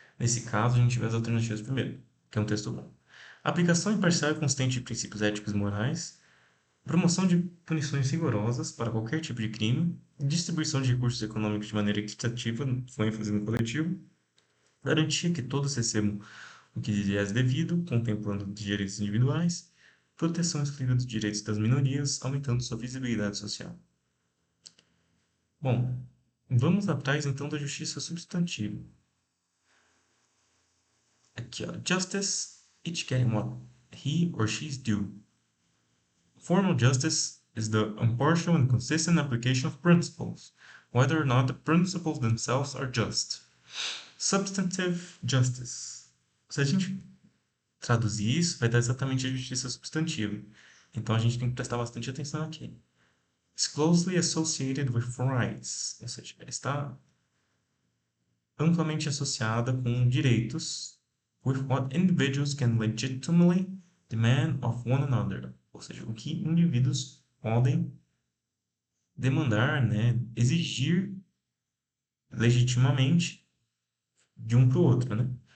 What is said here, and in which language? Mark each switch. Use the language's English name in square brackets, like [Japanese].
[Portuguese] Nesse caso, a gente vê as alternativas primeiro, que é um texto bom. Aplicação imparcial e consistente de princípios éticos e morais, promoção de punições rigorosas para qualquer tipo de crime, distribuição de recursos econômicos de maneira equitativa, com ênfase no coletivo, garantia que todos recebam o que lhes é devido, contemplando os direitos individuais, proteção exclusiva dos direitos das minorias, aumentando sua visibilidade social. Bom, vamos atrás então da justiça substantiva. Aqui, ó. [English] Justice, each getting what he or she is due. Formal justice is the impartial and consistent application of principles, whether or not the principles themselves are just. Substantive justice. [Portuguese] Se a gente traduzir isso, vai dar exatamente a justiça substantiva. Então a gente tem que prestar bastante atenção aqui. [English] It's closely associated with rights, [Portuguese] ou seja, está amplamente associada com direitos, [English] with what individuals can legitimately demand of one another, [Portuguese] ou seja, o que indivíduos podem demandar, né, exigir legitimamente de um para o outro, né?